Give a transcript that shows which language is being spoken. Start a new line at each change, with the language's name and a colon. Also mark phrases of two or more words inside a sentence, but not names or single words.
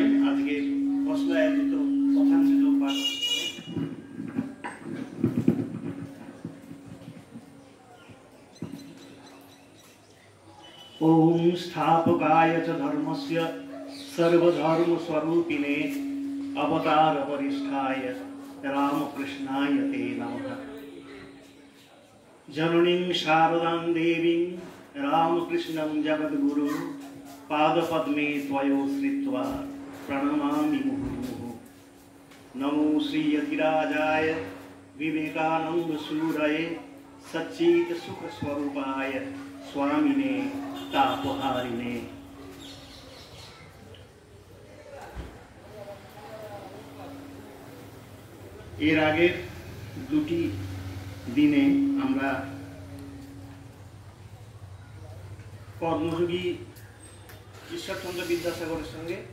Bangla: আজকে ফসলা আয়োজিত কথামৃত পাঠ
Sanskrit: ओम स्थापकाय च धर्मस्य सर्वधर्मस्वरूपिणे अवतार वरिष्ठाय रामकृष्णाय ते नमः। जननीं शारदां देवीं रामकृष्णं जगद्गुरुं पादपद्मे त्वयोश्रित्वा प्रणमामि मुहुर्मुहुः। नमो श्रीयतिराजाय विवेकानन्दसूरये सच्चित् सुखस्वरूपाय स्वामिने तापहारिणे।
Bangla: এর আগের দুটি দিনে আমরা কর্মযোগী ঈশ্বরচন্দ্র বিদ্যাসাগরের সঙ্গে